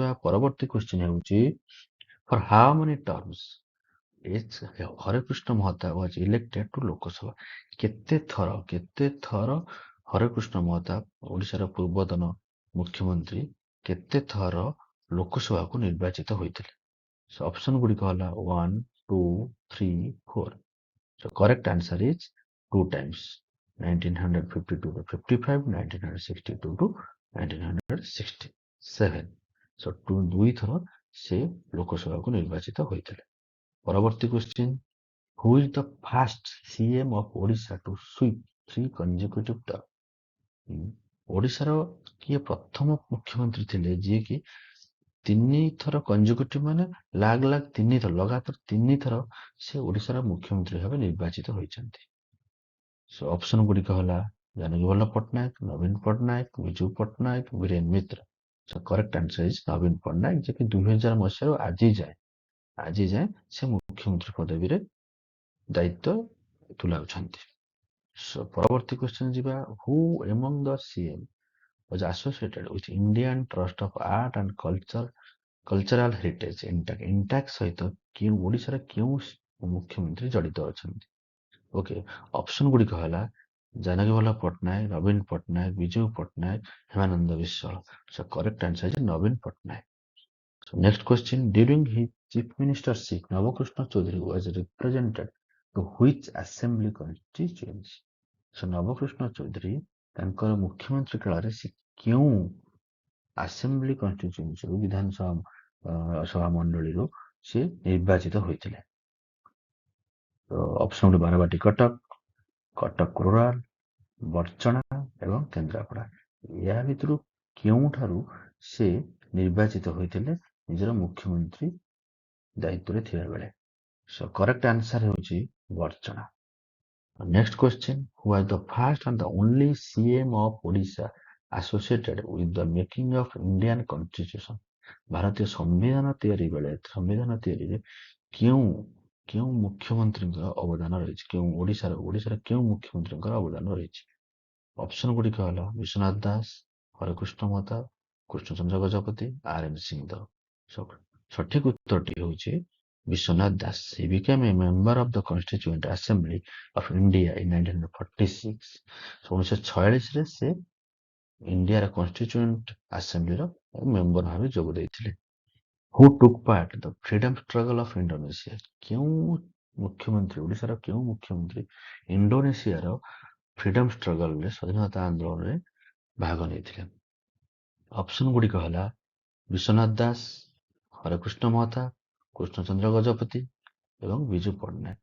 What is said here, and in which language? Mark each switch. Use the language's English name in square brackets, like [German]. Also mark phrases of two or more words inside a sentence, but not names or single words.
[Odia] ପରବର୍ତ୍ତୀ କ୍ୱେଶ୍ଚିନ୍ ହେଉଛି [English] for how many terms Harekrushna Mahatab was elected to Lok Sabha? [Odia] କେତେ ଥର ହରେକୃଷ୍ଣ ମହତାବ ଓଡ଼ିଶାର ପୂର୍ବତନ ମୁଖ୍ୟମନ୍ତ୍ରୀ କେତେ ଥର ଲୋକସଭାକୁ ନିର୍ବାଚିତ ହୋଇଥିଲେ? ସୋ ଅପସନ ଗୁଡ଼ିକ ହେଲା 1, 2, 3, 4. [English] So correct answer is 2 times, 1952 to 55, 1962 to 1967. [Odia] So 2 ଥର ସେ ଲୋକସଭାକୁ ନିର୍ବାଚିତ ହୋଇଥିଲେ। ପରବର୍ତ୍ତୀ କ୍ୱେଶ୍ଚିନ୍, [English] who is the first CM of Odisha to sweep 3 consecutive term? [Odia] ଓଡ଼ିଶାର କିଏ ପ୍ରଥମ ମୁଖ୍ୟମନ୍ତ୍ରୀ ଥିଲେ ଯିଏକି 3 ଥର କଞ୍ଜୁକେଟିଭ ମାନେ ଲଗାତାର 3 ଥର ସେ ଓଡ଼ିଶାର ମୁଖ୍ୟମନ୍ତ୍ରୀ ଭାବେ ନିର୍ବାଚିତ ହୋଇଛନ୍ତି? ସୋ ଅପସନ ଗୁଡ଼ିକ ହେଲା ଜାନକୀ ବଲ୍ଲଭ ପଟ୍ଟନାୟକ, ନବୀନ ପଟ୍ଟନାୟକ, ବିଜୁ ପଟ୍ଟନାୟକ, ବୀରେନ ମିତ୍ର। [English] So correct answer is [Odia] ନବୀନ ପଟ୍ଟନାୟକ, ଯେ କି 2000 ମସିହାରୁ ଆଜି ଯାଏ ସେ ମୁଖ୍ୟମନ୍ତ୍ରୀ ପଦବୀରେ ଦାୟିତ୍ୱ ତୁଲାଉଛନ୍ତି। So ପରବର୍ତ୍ତୀ କ୍ୱେଶ୍ଚନ ଯିବା, [English] who among the CM was associated with Indian Trust of Art and Cultural Heritage INTAC [Odia] ସହିତ ଓଡ଼ିଶାର କେଉଁ ମୁଖ୍ୟମନ୍ତ୍ରୀ ଜଡ଼ିତ ଅଛନ୍ତି? ଓକେ, ଅପସନ ଗୁଡ଼ିକ ହେଲା ଜାନକୀ ବଲ୍ଲଭ ପଟ୍ଟନାୟକ, ନବୀନ ପଟ୍ଟନାୟକ, ବିଜୁ ପଟ୍ଟନାୟକ, ହେମାନନ୍ଦ ବିଶ୍ୱାଳ। [English] So correct answer is ନବୀନ ପଟ୍ଟନାୟକ। So next question, during his chief ministership, Navakrushna Chaudhary was represented to which assembly constituency? [Odia] So ନବକୃଷ୍ଣ ଚୌଧୁରୀ ତାଙ୍କର ମୁଖ୍ୟମନ୍ତ୍ରୀ କାଳରେ ସେ କେଉଁ [English] assembly constituencyରୁ [Odia] ସଭା ମଣ୍ଡଳୀରୁ ସେ ନିର୍ବାଚିତ ହୋଇଥିଲେ? ତ ଅପସନ ଗୁଡ଼ିକ ବାରବାଟୀ କଟକ ରୁରାଲ, ବର୍ଚଣା ଏବଂ କେନ୍ଦ୍ରାପଡ଼ା। ଏହା ଭିତରୁ କେଉଁଠାରୁ ସେ ନିର୍ବାଚିତ ହୋଇଥିଲେ ନିଜର ମୁଖ୍ୟମନ୍ତ୍ରୀ ଦାୟିତ୍ୱରେ ଥିବା ବେଳେ? So correct answer ହେଉଛି ବର୍ଚଣା। [English] Next question, who was the first and the only CM of Odisha associated with the making of Indian Constitution? [Odia] ଭାରତୀୟ ସମ୍ବିଧାନ ତିଆରିରେ କେଉଁ ମୁଖ୍ୟମନ୍ତ୍ରୀଙ୍କର ଅବଦାନ ରହିଛି? ଓଡ଼ିଶାର କେଉଁ ମୁଖ୍ୟମନ୍ତ୍ରୀଙ୍କର ଅବଦାନ ରହିଛି? ଅପସନ ଗୁଡ଼ିକ ହେଲା ବିଶ୍ୱନାଥ ଦାସ, ହରେକୃଷ୍ଣ ମହତାବ, କୃଷ୍ଣଚନ୍ଦ୍ର ଗଜପତି, R.N. ସିଂହଦେଓ। ସଠିକ ଉତ୍ତରଟି ହେଉଛି ବିଶ୍ୱନାଥ ଦାସ। [English] He became a member of the Constituent Assembly of India in 1946. [Odia] 1946ରେ ସେ [English] Indiaର constituent assemblyର member [Odia] ଭାବେ ଯୋଗ ଦେଇଥିଲେ। [English] Who took part in the freedom struggle of Indonesia? [Odia] ଓଡ଼ିଶାର କେଉଁ ମୁଖ୍ୟମନ୍ତ୍ରୀ ଇଣ୍ଡୋନେସିଆର [English] freedom struggleରେ, [Odia] ସ୍ୱାଧୀନତା ଆନ୍ଦୋଳନରେ ଭାଗ ନେଇଥିଲେ? ଅପସନ ଗୁଡ଼ିକ ହେଲା ବିଶ୍ୱନାଥ ଦାସ, ହରେକୃଷ୍ଣ ମହତାବ, କୃଷ୍ଣଚନ୍ଦ୍ର ଗଜପତି ଏବଂ ବିଜୁ ପଟ୍ଟନାୟକ।